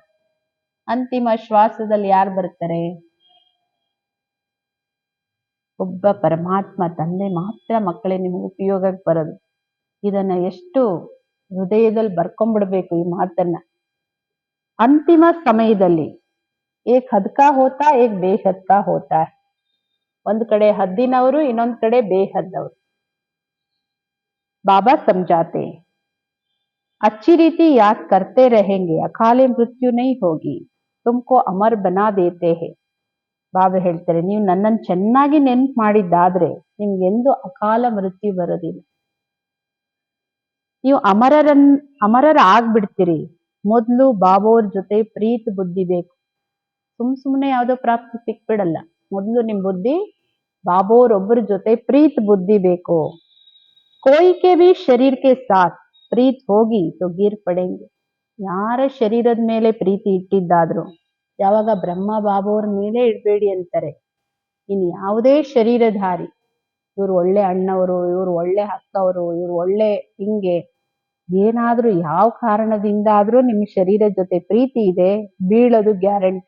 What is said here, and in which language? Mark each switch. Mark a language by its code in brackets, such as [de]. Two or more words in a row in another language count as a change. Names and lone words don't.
[kn] ಅಂತಿಮ ಶ್ವಾಸದಲ್ಲಿ ಯಾರು ಬರ್ತಾರೆ, ಒಬ್ಬ ಪರಮಾತ್ಮ ತಂದೆ ಮಾತ್ರ ಮಕ್ಕಳೇ ನಿಮ್ಗೆ ಉಪಯೋಗಕ್ಕೆ ಬರೋದು. ಇದನ್ನ ಎಷ್ಟು ಹೃದಯದಲ್ಲಿ ಬರ್ಕೊಂಡ್ಬಿಡ್ಬೇಕು ಈ ಮಾತನ್ನ. ಅಂತಿಮ ಸಮಯದಲ್ಲಿ [hi] एक हद का होता एक बेहद का होता. [kn] ಒಂದ್ ಕಡೆ ಹದ್ದಿನವರು, ಇನ್ನೊಂದ್ ಕಡೆ ಬೇಹದ್ದವರು. [hi] बाबा समझाते अच्छी रीति याद करते रहेंगे अकाले मृत्यु नहीं होगी तुमको अमर बना देते हैं. [kn] ಬಾಬಾ ಹೇಳ್ತಾರೆ, ನೀವು ನನ್ನನ್ನು ಚೆನ್ನಾಗಿ ನೆನ್ಪು ಮಾಡಿದ್ದಾದ್ರೆ ನಿಮ್ಗೆಂದು ಅಕಾಲ ಮೃತ್ಯು ಬರೋದಿಲ್ಲ. ನೀವು ಅಮರರಾಗ್ಬಿಡ್ತೀರಿ. ಮೊದಲು ಬಾಬೋರ್ ಜೊತೆ ಪ್ರೀತಿ ಬುದ್ಧಿ ಬೇಕು. ಸುಮ್ನೆ ಯಾವ್ದೋ ಪ್ರಾಪ್ತಿ ಸಿಕ್ಬಿಡಲ್ಲ. ಮೊದಲು ನಿಮ್ ಬುದ್ಧಿ ಬಾಬೋರ್ ಒಬ್ಬರ ಜೊತೆ ಪ್ರೀತಿ ಬುದ್ಧಿ ಬೇಕು. [hi] कोई के भी शरीर के साथ प्रीत होगी तो गिर पड़ेंगे. [kn] ಯಾರ ಶರೀರದ ಮೇಲೆ ಪ್ರೀತಿ ಇಟ್ಟಿದ್ದಾದ್ರು, ಯಾವಾಗ ಬ್ರಹ್ಮ ಬಾಬೋರ್ ಮೇಲೆ ಇಡಬೇಡಿ ಅಂತಾರೆ. ಇನ್ ಯಾವುದೇ ಶರೀರಧಾರಿ, ಇವ್ರು ಒಳ್ಳೆ ಅಣ್ಣವರು, ಇವ್ರು ಒಳ್ಳೆ ಅಕ್ಕವರು, ಇವ್ರು ಒಳ್ಳೆ ಹಿಂಗೆ ಏನಾದ್ರೂ ಯಾವ ಕಾರಣದಿಂದಾದ್ರೂ ನಿಮ್ ಶರೀರದ ಜೊತೆ ಪ್ರೀತಿ ಇದೆ, ಬೀಳೋದು ಗ್ಯಾರಂಟಿ.